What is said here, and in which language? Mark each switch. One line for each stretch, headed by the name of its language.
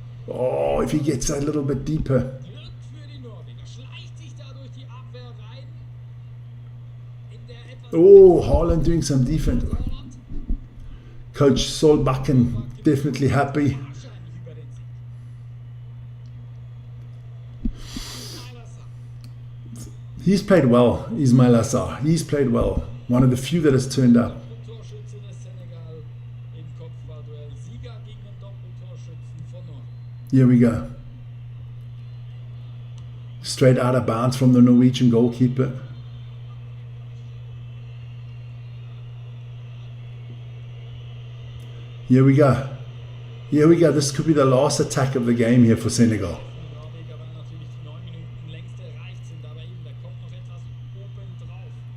English: Oh, if he gets that a little bit deeper.
German: Glück für die Norweger. Schleicht sich da durch die Abwehr rein. In der etwas
English: Oh, Haaland doing some defense. Coach Solbakken definitely happy.
German: wahrscheinlich über den Sieg.
English: He's played well, Ismail Assar. He's played well. One of the few that has turned up.
German: Doppeltorschütze des Senegal im Kopfballduell. Sieger gegen den Doppeltorschützen von Norwegen.
English: Here we go. Straight out of bounds from the Norwegian goalkeeper. Here we go. Here we go. This could be the last attack of the game here for Senegal.
German: Die Norweger waren natürlich die 9 Minuten längst erreicht, sind aber eben, da kommt noch etwas oben drauf.